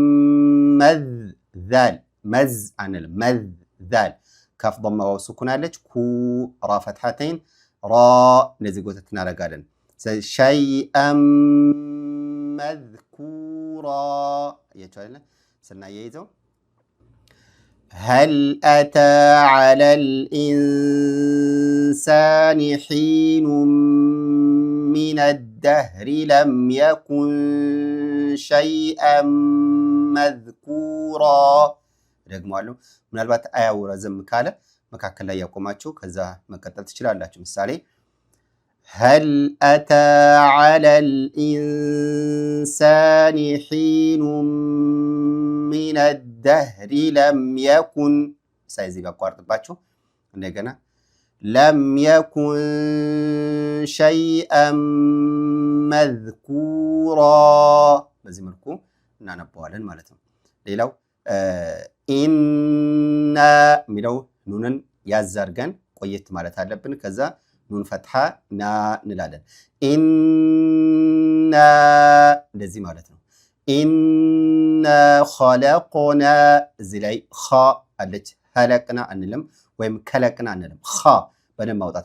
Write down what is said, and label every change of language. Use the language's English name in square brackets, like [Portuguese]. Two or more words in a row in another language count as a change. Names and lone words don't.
[Amharic] መዝ መዝ አንል መዝ ዛል ካፍ ضمه ዋው ሱኩን አለች ኩ ራ ፈትሐተይን ራ እንደዚህ ጎተት እናደርጋለን። [Arabic] شيئا مذكورا [Amharic] እያቸዋለ ስናያይዘው [Arabic] هل أتى على الإنسان حين من الدهر لم يكن شيئا [Amharic] مذكورا ደግሞአለሁ። ምናልባት አያው ረዘም ካለ መካከል ላይ ያቆማችሁ ከዛ መቀጠል ትችላላችሁ። ምሳሌ [Arabic] هل أتى على الإنسان حين من الدهر لم يكن [Amharic] ሳይዚ ጋር ቋርጥባችሁ እንደገና [Arabic] لم يكن شيئا مذكورا [Amharic] በዚህ መልኩ እናነባዋለን ማለት ነው። ሌላው ኢና የሚለው ኑንን ያዛርገን ቆየት ማለት አለብን። ከዛ ኑን ፈትሐ ና እንላለን። ኢና እንደዚህ ማለት ነው። [Arabic] إنا خلقنا [Amharic] እዚህ ላይ ኸ አለች። ኸለቅና አንልም ወይም ከለቅና አንልም። ኸ በደንብ ማውጣት